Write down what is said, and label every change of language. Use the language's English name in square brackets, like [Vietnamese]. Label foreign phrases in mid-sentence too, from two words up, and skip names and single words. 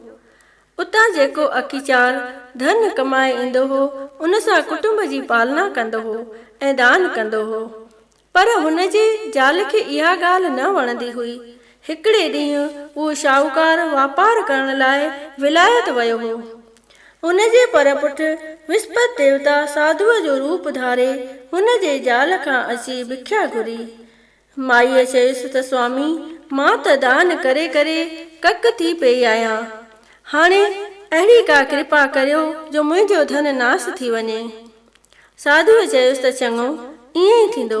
[Sindhi] उतां जेको अखीचार धन कमाए ईंदो हो उन सां कुटुंब जी पालना कंदो हो ऐं दान कंदो हो। पर हुन जे ज़ाल खे इहा ॻाल्हि न वणंदी हुई। हिकिड़े ॾींहुं उहो शाहूकार वापार करण लाइ विलायत वियो हो। हुन जे परपुठ विस्पत देवता साधुअ जो रूप धारे हुन जे ज़ाल खां अची भिख्या घुरी। माईअ चयुसि त स्वामी, मां त दान करे करे कक थी पई आहियां। हाणे अहिड़ी का कृपा करियो जो मुंहिंजो धन नास थी वञे। साधुअ चयुसि त चङो, ईअं ई थींदो।